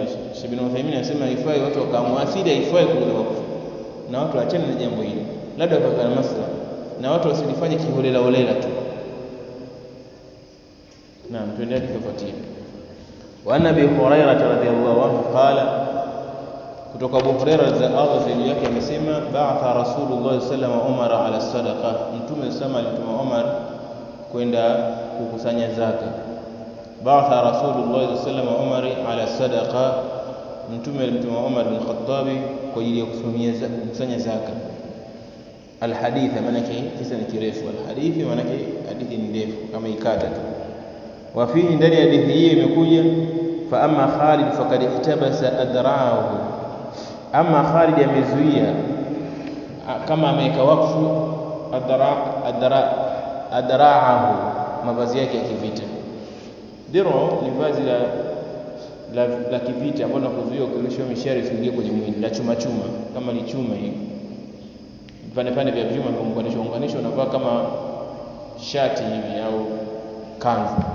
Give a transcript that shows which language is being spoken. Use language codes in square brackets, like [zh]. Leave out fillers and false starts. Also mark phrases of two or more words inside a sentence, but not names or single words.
[sw] Sheikh Ibn Uthaymeen anasema haifai watu wakaamua, asili haifai kuuza wakfu, na watu waachane na jambo hili, labda kwa maslaha, na watu wasilifanye kiholela holela tu. Naam, tuendelee kufuatia. [ar] وأبي هريرة رضي الله عنه قال, [sw] kutoka Abu Hurairah za Allah zaidi yake amesema, [ar] بعث رسول الله صلى الله عليه وسلم عمر على الصدقة, [sw] Mtume sallallahu alituma Umar kwenda kukusanya zaka. [ar] بعث رسول الله صلى الله عليه وسلم عمر على الصدقة, [sw] Mtume alimtuma Umar bin Khattab kwa ajili ya kukusanya zaka. Alhadith maana yake kisa ni kirefu, alhadithi maana yake hadithi ni ndefu kama ikata tu. [ar] وفيه, [sw] ndani ya hadithi hii imekuja, [ar] فأما خالد فقد احتبس أدراعه, [sw] amma Khalid amezuia kama ameweka wakfu adra'ahu, mavazi yake ya kivita. Diro ni vazi la kivita ambalo nakuzuia ukirusha mishari usiingie kwenye mwili, la chuma kama ni chuma hivi, vipande vya vyuma vimeunganishwa unavaa kama shati hivi au kanzu.